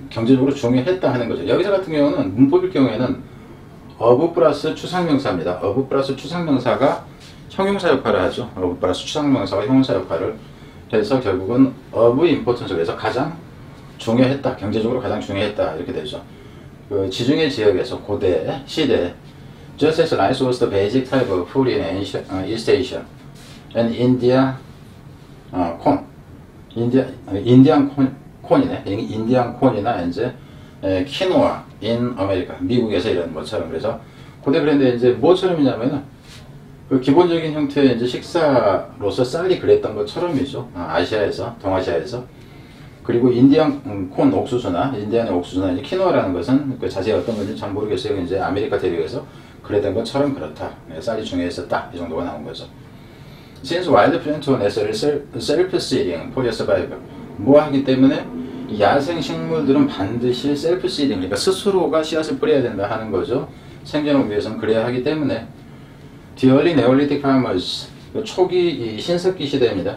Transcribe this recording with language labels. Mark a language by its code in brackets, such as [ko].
[ko] 경제적으로 중요했다 하는 거죠. 여기서 같은 경우는 문법일 경우에는 of 플러스 추상명사입니다. of 플러스 추상명사가 형용사 역할을 하죠. of 플러스 추상명사가 형용사 역할을 해서 결국은 of importance 그래서 가장 중요했다. 경제적으로 가장 중요했다. 이렇게 되죠. 그 지중해 지역에서 고대 시대 [en] just as rice was the basic type of food in East Asia and India corn [ko] 인디안 콘이네. 인디안 콘이나 이제 키노아 in 아메리카 미국에서 이런 것처럼 그래서 고대 브랜드에 이제 뭐처럼이냐면은 그 기본적인 형태의 이제 식사로서 쌀이 그랬던 것처럼이죠. 아시아에서 동아시아에서 그리고 인디안 콘 옥수수나 인디안의 옥수수나 이제 키노아라는 것은 그 자세히 어떤 건지 잘 모르겠어요. 이제 아메리카 대륙에서 그랬던 것처럼 그렇다. 쌀이 중요했었다. 이 정도가 나온 거죠. [en] Since wild plant was necessary self-seeding for survival. [ko] 뭐 하기 때문에 야생 식물들은 반드시 self-seeding 그러니까 스스로가 씨앗을 뿌려야 된다 하는 거죠. 생존을 위해서는 그래야 하기 때문에 [en] The early Neolithic farmers [ko] 초기 이 신석기 시대입니다.